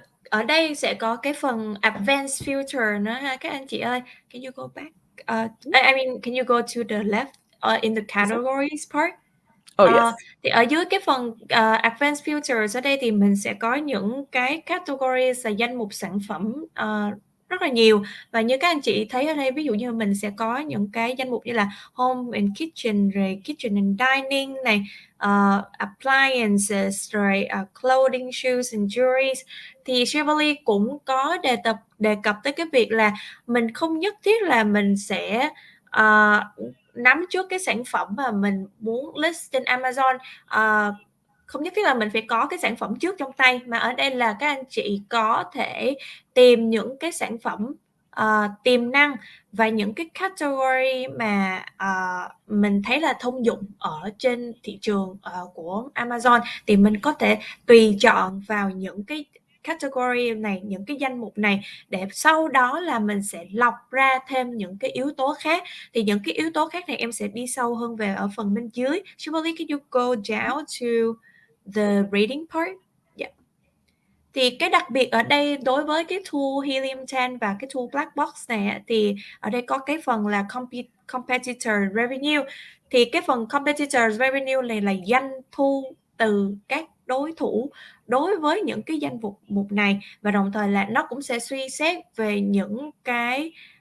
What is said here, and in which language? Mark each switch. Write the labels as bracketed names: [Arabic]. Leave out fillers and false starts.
[Vietnamese] Ở đây sẽ có cái phần advanced filter nữa ha các anh chị ơi. [English] Can you go back? I mean, can you go to the left in the categories part? Yes. [Vietnamese] Thì ở dưới cái phần advanced filters ở đây thì mình sẽ có những cái categories là danh mục sản phẩm rất là nhiều, và như các anh chị thấy ở đây, ví dụ như mình sẽ có những cái danh mục như là home and kitchen, rồi kitchen and dining này, appliances, rồi clothing, shoes and jewelry. Thì Shelvali cũng có đề cập tới cái việc là mình không nhất thiết là mình sẽ nắm trước cái sản phẩm mà mình muốn list trên Amazon. Không nhất thiết là mình phải có cái sản phẩm trước trong tay, mà ở đây là các anh chị có thể tìm những cái sản phẩm tiềm năng và những cái category mà mình thấy là thông dụng ở trên thị trường của Amazon, thì mình có thể tùy chọn vào những cái category này, những cái danh mục này, để sau đó là mình sẽ lọc ra thêm những cái yếu tố khác. Thì những cái yếu tố khác này em sẽ đi sâu hơn về ở phần bên dưới. [English] Shelvali, can you go down to the rating part? Yeah. [Vietnamese] Thì cái đặc biệt ở đây đối với cái tool HELIUM10 và cái tool Black Box này, thì ở đây có cái phần là competitor revenue. Thì cái phần competitor revenue này là doanh thu từ các đối thủ đối với những cái danh mục này, và đồng thời là nó cũng sẽ suy xét về những cái